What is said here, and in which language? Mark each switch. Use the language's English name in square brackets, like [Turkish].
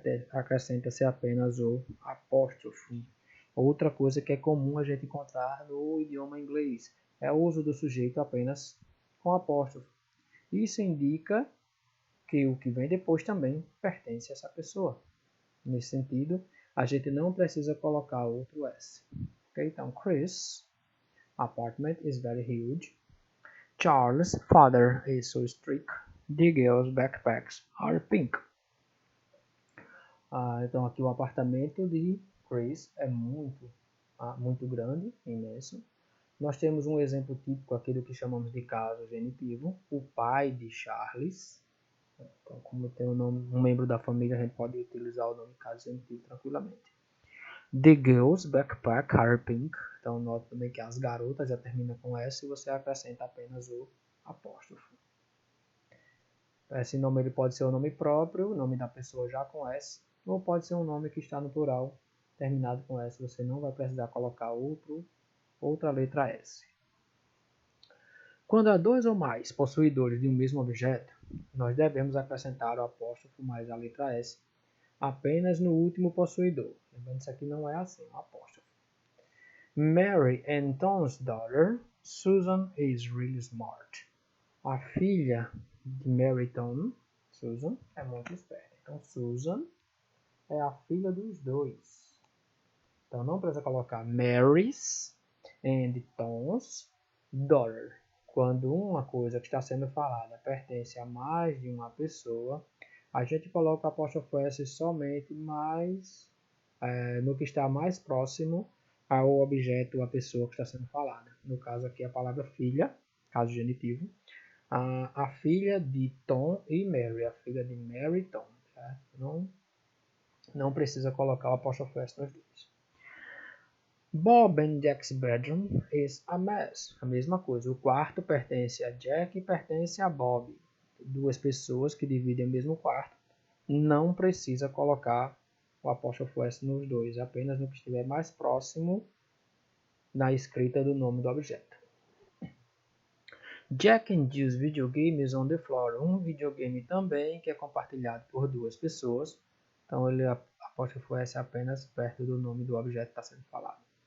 [Portuguese] Acrescenta-se apenas o apóstrofo. Outra coisa que é comum a gente encontrar no idioma inglês é o uso do sujeito apenas com apóstrofo. Isso indica que o que vem depois também pertence a essa pessoa. Nesse sentido, a gente não precisa colocar outro S. [English] Okay? [Portuguese] Então, [English] Chris' apartment is very huge. Charles' father is so strict. The girls' backpacks are pink. [Portuguese] Então, aqui o apartamento de Chris é muito grande, imenso. Nós temos um exemplo típico aqui do que chamamos de caso genitivo. O pai de Charles. Então, como tem um membro da família, a gente pode utilizar o nome caso genitivo tranquilamente. [English] The girls' backpack are pink. [Portuguese] Então, note também que as garotas já termina com S e você acrescenta apenas o apóstrofo. Esse nome ele pode ser o nome próprio, o nome da pessoa já com S, ou pode ser um nome que está no plural, terminado com S. Você não vai precisar colocar outra letra S. Quando há dois ou mais possuidores de um mesmo objeto, nós devemos acrescentar o apóstrofo mais a letra S apenas no último possuidor. Lembrando que isso aqui não é assim, um apóstrofo. [English] Mary and Tom's daughter, Susan, is really smart. [Portuguese] A filha de Mary e Tom, Susan, é muito esperta. Então, Susan é a filha dos dois. Então, não precisa colocar [English] Mary's and Tom's daughter. [Portuguese] Quando uma coisa que está sendo falada pertence a mais de uma pessoa, a gente coloca o apóstrofo S somente no que está mais próximo ao objeto, a pessoa que está sendo falada. No caso aqui, a palavra filha, caso genitivo. A filha de Tom e Mary, a filha de Mary e Tom. Certo? Não precisa colocar o apóstrofo S nos dois. [English] Bob and Jack's bedroom is a mess. [Portuguese] A mesma coisa. O quarto pertence a Jack e pertence a Bob. Duas pessoas que dividem o mesmo quarto. Não precisa colocar o apóstrofo S nos dois. Apenas no que estiver mais próximo na escrita do nome do objeto. [English] Jack and Jill's videogame is on the floor. [Portuguese] Um videogame também que é compartilhado por duas pessoas. Então ele apóstrofo S apenas perto do nome do objeto que está sendo falado.